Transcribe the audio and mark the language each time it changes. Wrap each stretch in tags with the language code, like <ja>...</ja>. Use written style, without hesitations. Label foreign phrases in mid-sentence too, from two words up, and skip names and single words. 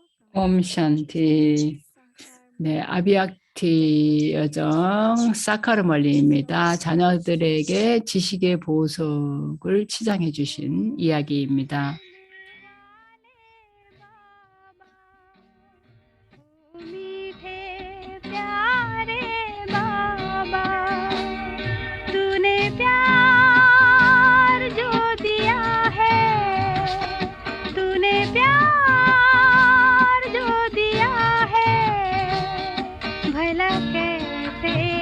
<ko>옴샨티. 네, 아비약티 여정 사카르멀리입니다. 자녀들에게 지식의 보석을 치장해 주신 이야기입니다.</ko> <hi>मीठे प्यारे बाबा तूने प्यार जो दिया है तूने प्यार जो दिया है भला कैसे</hi>